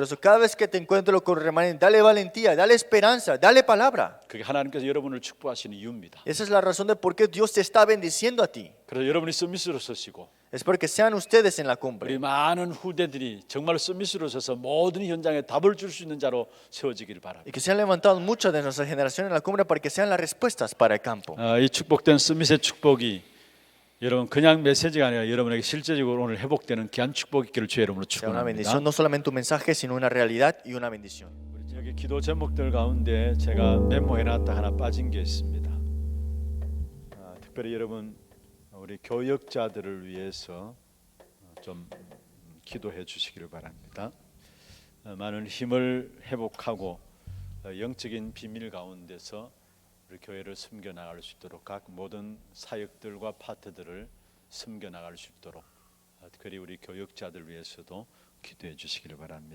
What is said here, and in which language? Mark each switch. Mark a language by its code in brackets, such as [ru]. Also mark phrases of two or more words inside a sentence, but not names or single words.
[es] Por eso cada vez que te encuentres con remanentes, dale valentía, dale esperanza, dale palabra. [ko] 그게 하나님께서 여러분을 축복하시는 이유입니다. [es] Esa es la razón de por qué Dios te está bendiciendo a ti. [ko] 그래서 여러분이 서밋으로 서시고 [es] Es porque sean ustedes en la cumbre. [ko] 우리 많은 후대들이 정말 서밋으로 서서 모든 현장에 답을 줄 수 있는 자로 세워지기를 바랍니다. [es] Y que se han levantado muchas de nuestra generación en la cumbre para que sean las respuestas para el campo. [ko] 이 축복된 서밋의 축복이 여러분 그냥 메시지가 아니라 여러분에게 실제적으로 오늘 회복되는 귀한 축복이 있기를 주의 이름으로 [es] Sea una [ko] 축원합니다. [es] bendición, no solamente un mensaje, sino una realidad y una bendición. [ko] 우리 여기 기도 제목들 가운데 제가 메모해놨다 하나 빠진 게 있습니다. 특별히 여러분 우리 교역자들을 위해서 좀 기도해 주시기를 바랍니다. 많은 힘을 회복하고 영적인 비밀 가운데서 우리 교회를 섬겨 나갈 수 있도록 각 모든 사역들과 파트들을 섬겨 나갈 수 있도록 특별히 우리 교역자들 위해서도 기도해 주시기를 바랍니다.